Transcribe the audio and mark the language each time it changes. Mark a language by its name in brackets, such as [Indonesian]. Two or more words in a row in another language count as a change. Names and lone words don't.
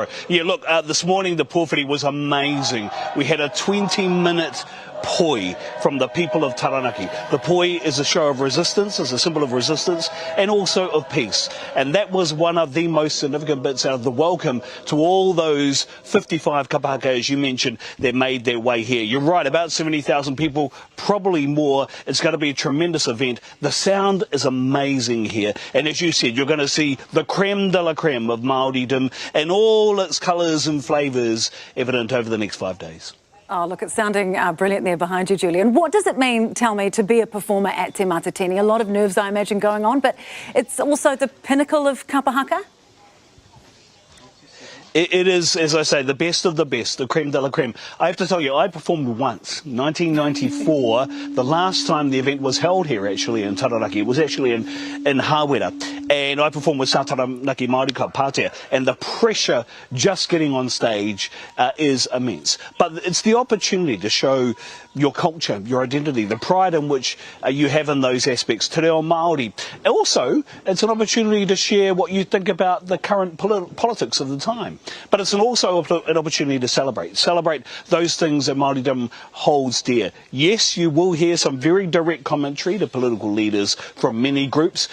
[English] Yeah, look, this morning the pōwhiri was amazing. We had a 20-minute poi from the people of Taranaki. The poi is a show of resistance, is a symbol of resistance, and also of peace. And that was one of the most significant bits out of the welcome to all those 55 [Māori] kapa haka, [English] as you mentioned, that made their way here. You're right, about 70,000 people, probably more. It's going to be a tremendous event. The sound is amazing here. And as you said, you're going to see the [French] creme de la creme [English] of Māoridom and all its colours and flavours evident over the next 5 days. Oh, look, it's sounding brilliant there behind you, Julian. What does it mean, tell me, to be a performer at Te Matatini? A lot of nerves, I imagine, going on, but it's also the pinnacle of [Māori] kapa haka? [English] It is, as I say, the best of the best, the [French] creme de la creme. [English] I have to tell you, I performed once, 1994, the last time the event was held here, actually, in Taranaki. It was actually in Hawera. And I performed with Sa Taranaki Māori Club, Pātea. And the pressure just getting on stage is immense. But it's the opportunity to show your culture, your identity, the pride in which you have in those aspects, [Māori] te reo Māori. [English] Also, it's an opportunity to share what you think about the current politics of the time. time. But it's also an opportunity to celebrate those things that Māoridom holds dear. Yes, you will hear some very direct commentary to political leaders from many groups.